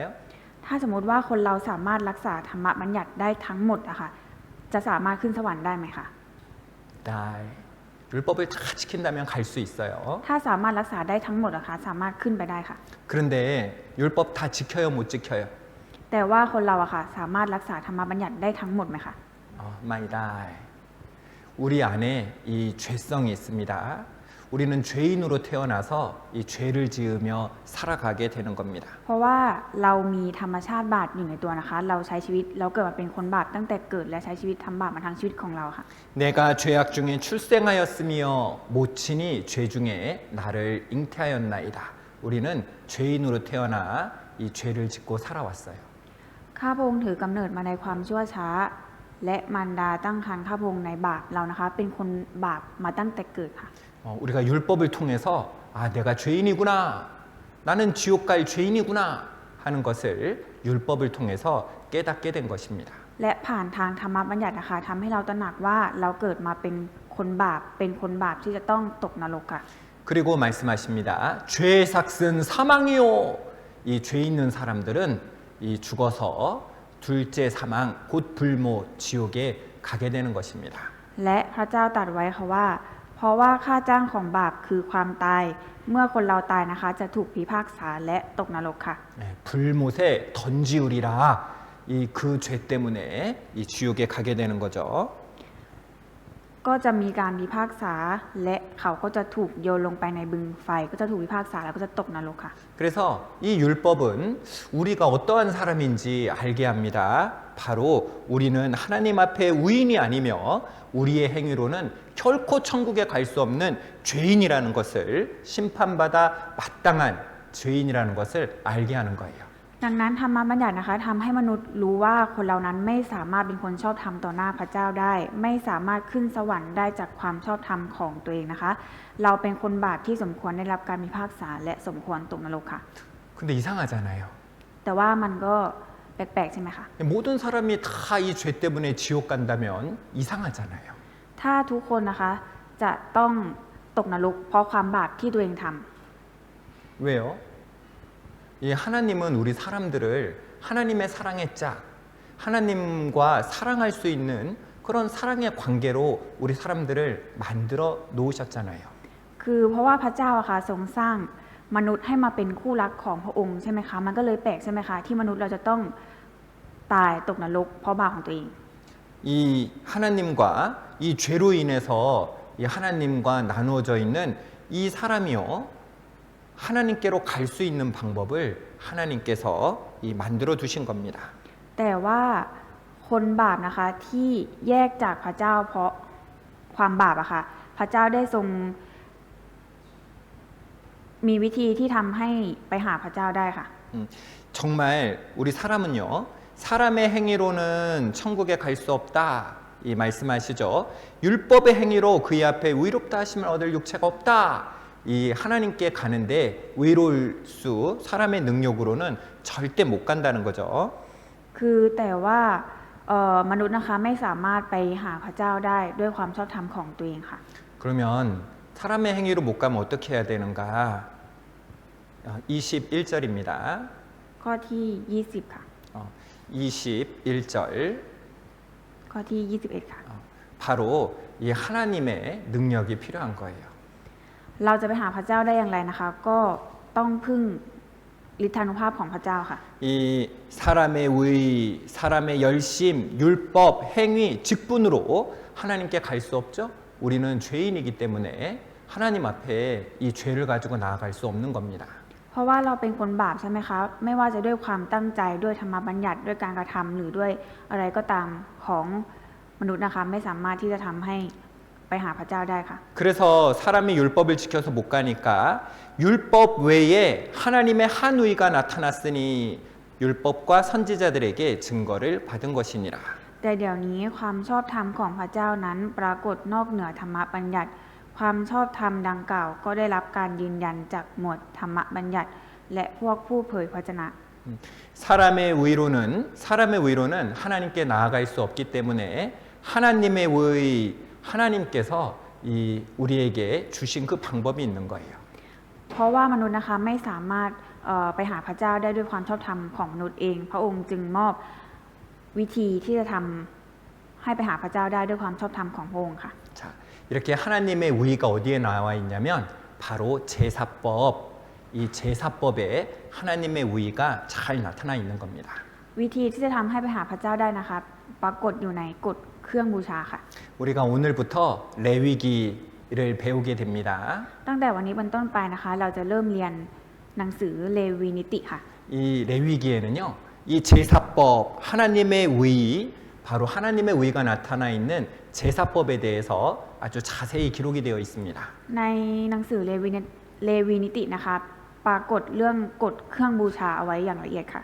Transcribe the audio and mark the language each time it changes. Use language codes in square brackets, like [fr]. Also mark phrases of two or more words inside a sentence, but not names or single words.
[th] ถ้าสมมติว่าคนเราสามารถรักษาธรรมบัญญัติได้ทั้งหมดอะค่ะจะสามารถขึ้นสวรรค์ได้ไหมคะ [ko] 네. 율법을 다 지킨다면 갈 수 있어요. [th] ถ้าสามารถรักษาได้ทั้งหมดอะค่ะสามารถขึ้นไปได้ค่ะ [ko] 그런데 율법 다 지켜요 못 지켜요? [th] แต่ว่าคนเราอะค่ะสามารถรักษาธรรมบัญญัติได้ทั้งหมดไหมคะ [ko] 마이다. 우리 안에 이 죄성이 있습니다. 우리는 죄인으로 태어나서 이 죄를 지으며 살아가게 되는 겁니다. [th] เพราะว่าเรามีธรรมชาติบาปอยู่ในตัวนะคะเราใช้ชีวิตเราเกิดมาเป็นคนบาปตั้งแต่เกิดและใช้ชีวิตทำบาปมาทั้งชีวิตของเราค่ะ [ko] 내가 죄악 중에 출생하였으며 모친이 죄 중에 나를 잉태하였나이다. 우리는 죄인으로 태어나 이 죄를 짓고 살아왔어요. [th] ข้าพระองค์ถือกำเนิดมาในความชั่วช้าและมารดาตั้งครรภ์ข้าพระองค์ในบาปเรานะคะเป็นคนบาปมาตั้งแต่เกิดค่ะ [ko] 우리가 율법을 통해서 내가 죄인이구나. 나는 지옥 갈 죄인이구나 하는 것을 율법을 통해서 깨닫게 된 것입니다. [th] และผ่านทางธรรมบัญญัตินะคะทำให้เราตระหนักว่าเราเกิดมาเป็นคนบาปเป็นคนบาปที่จะต้องตกนรกค่ะ [ko] 그리고 말씀하십니다. 죄의 삭은 사망이요. 이 죄 있는 사람들은 이 죽어서 둘째 사망 곧 불모 지옥에 가게 되는 것입니다. [th] และพระเจ้าตรัสไว้ค่ะว่าเพราะว่าค่าจ้างของบาปคือความตายเมื่อคนเราตายนะคะจะถูกพิพากษาและตกนรกค่ะ [ko] 불못에 던지우리라. 이 그 죄 때문에 이 지옥에 가게 되는 거죠. [th] ก็จะมีการพิพากษาและเขาก็จะถูกโยนลงไปในบึงไฟก็จะถูกพิพากษาแล้วก็จะตกนรกค่ะ [ko] 그래서 이 율법은 우리가 어떠한 사람인지 알게 합니다. 바로 우리는 하나님 앞에 의인이 아니며 우리의 행위로는 결코 천국에 갈 수 없는 죄인이라는 것을 심판받아 마땅한 죄인이라는 것을 알게 하는 거예요. [th] ดังนั้นธรรมบัญญัตินะคะทำให้มนุษย์รู้ว่าคนเรานั้นไม่สามารถเป็นคนชอบธรรมต่อหน้าพระเจ้าได้ไม่สามารถขึ้นสวรรค์ได้จากความชอบธรรมของตัวเองนะคะเราเป็นคนบาปที่สมควรได้รับการพิพากษาและสมควรตกนรกค่ะ [ko] 근데 이상하잖아요. [th] แต่ว่ามันก็แปลกๆใช่ไหมคะ [ko] 모든 사람이 다 이 죄 때문에 지옥 간다면 이상하잖아요. [th] ถ้าทุกคนนะคะจะต้องตกนรกเพราะความบาปที่ตัวเองทำ [ko] 왜요? 이 하나님은 우리 사람들을 하나님의 사랑의 짝, 하나님과 사랑할 수 있는 그런 사랑의 관계로 우리 사람들을 만들어 놓으셨잖아요. [th] คือเพราะว่าพระเจ้าอะค่ะทรงสร้างมนุษย์ให้มาเป็นคู่รักของพระองค์ใช่ไหมคะมันก็เลยแปลกใช่ไหมคะที่มนุษย์เราจะต้องตายตกนรกเพราะบาปของตัวเอง [ko] 이 하나님과 이 죄로 인해서 이 하나님과 나누어져 있는 이 사람이요 하나님께로 갈 수 있는 방법을 하나님께서 이 만들어 두신 겁니다. [th] แต่ว่าคนบาปนะคะที่แยกจากพระเจ้าเพราะความบาปอะค่ะพระเจ้าได้ทรงมีวิธีที่ทำให้ไปหาพระเจ้าได้ค่ะ [ko] 정말 우리 사람은요 사람의 행위로는 천국에 갈 수 없다 이 말씀하시죠. 율법의 행위로 그의 앞에 의롭다 하심을 얻을 육체가 없다. 이 하나님께 가는데 의로울 수 사람의 능력으로는 절대 못 간다는 거죠. [th] คือแต่ว่ามนุษย์นะคะไม่สามารถไปหาพระเจ้าได้ด้วยความชอบธรรมของตัวเองค่ะ [ko] 그러면 사람의 행위로 못 가면 어떻게 해야 되는가? 21절입니다. [th] ข้อที่ 20 ค่ะ [ko] 21절. [th] ข้อที่ 21 ค่ะ [ko] 바로 이 하나님의 능력이 필요한 거예요. [th] เราจะไปหาพระเจ้าได้อย่างไรนะคะ ก็ต้องพึ่งฤทธานุภาพของพระเจ้าค่ะ [ko] 이 사람의 의, 사람의 열심, 율법, 행위, 직분으로 하나님께 갈 수 없죠? 우리는 죄인이기 때문에 하나님 앞에 이 죄를 가지고 나아갈 수 없는 겁니다. [th] เพราะว่าเราเป็นคนบาปใช่ไหมคะไม่ว่าจะด้วยความตั้งใจด้วยธรรมบัญญัติด้วยการกระทำหรือด้วยอะไรก็ตามของมนุษย์นะคะไม่สามารถที่จะทำให้ไปหาพระเจ้าได้ค่ะ [ko] 그래서 사람이 율법을 지켜서 못 가니까 율법 외에 하나님의 한의가 나타났으니 율법과 선지자들에게 증거를 받은 것이니라. [th] แต่เดี๋ยวนี้ความชอบธรรมของพระเจ้านั้นปรากฏนอกเหนือธรรมบัญญัติ ความชอบธรรมดังกล่าวก็ได้รับการยืนยันจากหมวดธรรมบัญญัติ และพวกผู้เผยพระชนะ [ko] 사람의 의로는 하나님께 나아갈 수 없기 때문에 하나님의 의 하나님께서 우리에게 주신 그 방법이 있는 거예요. [th] เพราะว่ามนุษย์นะคะไม่สามารถไปหาพระเจ้าได้ด้วยความชอบธรรมของมนุษย์เอง พระองค์จึงมอบวิธีที่จะทำให้ไปหาพระเจ้าได้ด้วยความชอบธรรมของพระองค์ค่ะ [ko] 자, 이렇게 하나님의 의가 어디에 나와 있냐면 바로 제사법, 이 제사법에 하나님의 의가 잘 나타나 있는 겁니다. [th] วิธีที่จะทำให้ไปหาพระเจ้าได้นะคะปรากฏอยู่ในกฎเครื่องบูชาค่ะ [ko] 우리가 오늘부터 레위기를 배우게 됩니다. [th] ตั้งแต่วันนี้เป็นต้นไปนะคะ เราจะเริ่มเรียนหนังสือเลวีนิติค่ะ [ko] 이 레위기에는요, 이 제사법, 하나님의 의, 바로 하나님의 의가 나타나 있는 제사법에 대해서 아주 자세히 기록이 되어 있습니다. [th] ในหนังสือเลวีนิตินะคะปรากฏเรื่องกฎเครื่องบูชาเอาไว้อย่างละเอียดค่ะ